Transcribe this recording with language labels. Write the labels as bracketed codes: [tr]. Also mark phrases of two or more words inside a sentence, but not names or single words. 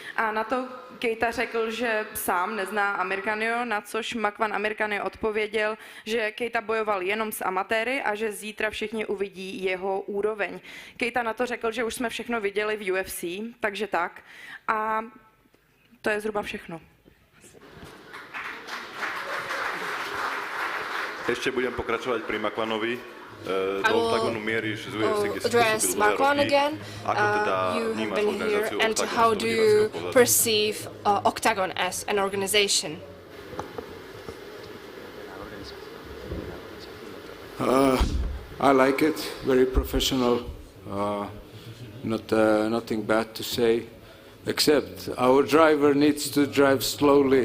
[cs] A na to Keita řekl, že sám nezná Amirkhanio, na což Makwan Amirkhanio odpověděl, že Keita bojoval jenom s amatéry a že zítra všichni uvidí jeho úroveň. Keita na to řekl, že už jsme všechno viděli v UFC, takže tak. A to je zhruba všechno. [sk] Ešte budem pokračovať pri Makwanovi. Do OKTAGONu mieríš z UFC, kde si pôsobil dlhé roky. Ako teda vnímaš organizáciu [en] and OKTAGON how [sk] z do diváckého [en] you [sk] pohľadu? [en] perceive OKTAGON as an organization? I like it, very professional. Nothing bad to say, except our driver needs to drive slowly.